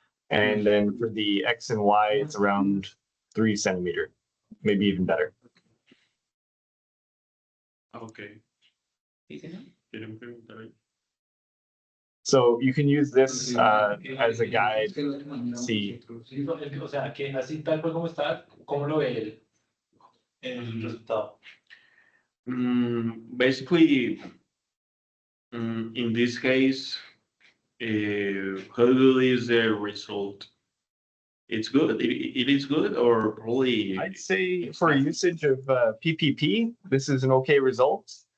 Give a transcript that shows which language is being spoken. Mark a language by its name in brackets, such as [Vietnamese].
[English] And then for the x and y, it's around 3 centimeter, maybe even better. Okay. [Spanish] ¿Quieren preguntar ahí? [English] So you can use this as a guide. [Spanish] Sí. O sea, que así tal cual como está, ¿cómo lo ve el resultado? [English] Basically, in this case, how good is the result? It's good. It is good, or probably. I'd say for usage of PPP, this is an okay result.